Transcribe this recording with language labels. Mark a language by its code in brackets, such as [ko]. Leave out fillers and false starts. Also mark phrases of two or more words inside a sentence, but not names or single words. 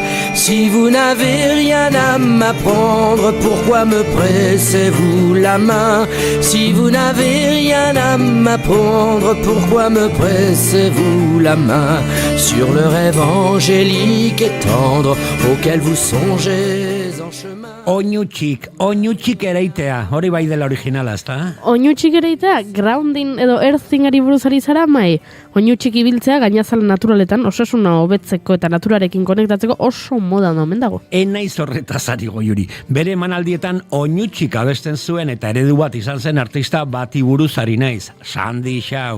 [fr] Si vous n'avez rien à m'apprendre, pourquoi me pressez-vous la main? Si vous n'avez rien à m'apprendre, pourquoi me pressez-vous la main? Sur le rêve angélique et tendre auquel vous songez en chemin. [eu] Oinutxik ereitea, hori bai dela originala, ezta? Oinutxik ereitea, grounding edo earthingari buruz ari zara, mai? Oinutxik ibiltzea gainazal naturaletan osasuna hobetzeko eta naturarekin konektatzeko oso moda omen dago. Naiz horretaz ari Goiuri. Bere emanaldietan oinutxik abesten zuen eta eredu bat izan zen artista bati buruz ari naiz, Sandy Shaw.